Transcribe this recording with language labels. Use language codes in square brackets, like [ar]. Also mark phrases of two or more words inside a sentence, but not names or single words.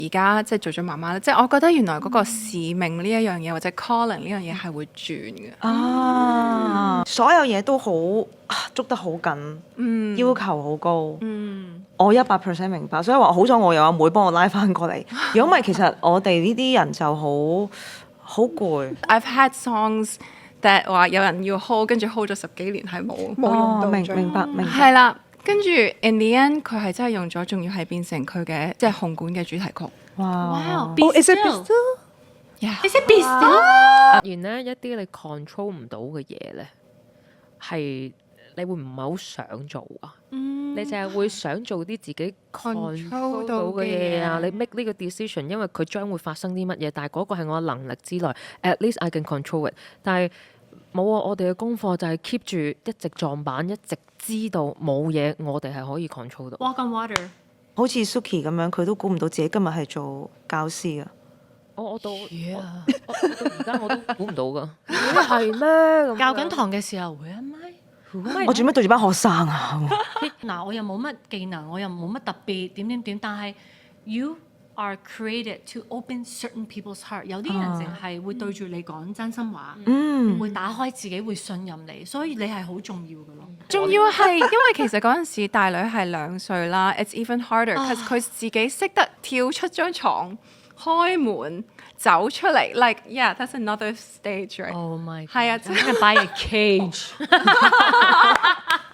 [yue] 而家即係做咗媽媽咧，即係我覺得原來嗰個使命呢一樣嘢或者 calling 呢樣嘢係會轉嘅。所有嘢都好捉得好緊，要求好高。我100% 明白，所以話好彩我有阿妹幫我拉翻過嚟。如果唔係，其實我哋呢啲人就好攰。 [en] I've had songs that [yue] 話有人要 hold， 跟住 hold 咗10幾年係冇用到。明白。係啦，跟住 [en] in the end [yue] 佢係真係用咗，仲要係變成佢嘅即係紅館嘅主題曲。哇 [en] Be ！Is it Still? Yeah. Is it Be Still? [yue] 突然咧一啲你 control 唔到嘅嘢咧，係你會唔係好想做啊？你淨係會想做啲自己 control 到嘅嘢啊！你 make 呢個 decision， 因為佢將會發生啲乜嘢，但係嗰個係我能力之內 ， [en] at least I can control it。 [yue] 但係冇啊！我哋嘅功課就係 keep 住一直撞板，一直知道冇嘢，我哋係可以 control 到。 [en] Walk on water。 [yue] 好似 Suki 咁樣，佢都估唔到自己今日係做教師啊！我到而家我都估唔到噶，係咩咁樣？教緊堂嘅時候 ， [en] Where am I？ [yue] 我做咩對住班學生啊？嗱，我又冇乜技能，我又冇乜特別點，但係 [en] you are created to open certain people's heart。 [yue] 有啲人淨係會對住你講真心話，會打開自己，會信任你，所以你係好重要嘅咯。仲要係因為其實嗰陣時大女係2歲啦 ， [en] it's even harder，because [yue] 佢自己識得跳出張床、開門、走出嚟 ， [en] like yeah，that's another stage，right？ Oh my， [yue] 係啊， [en] 真係 buy a cage。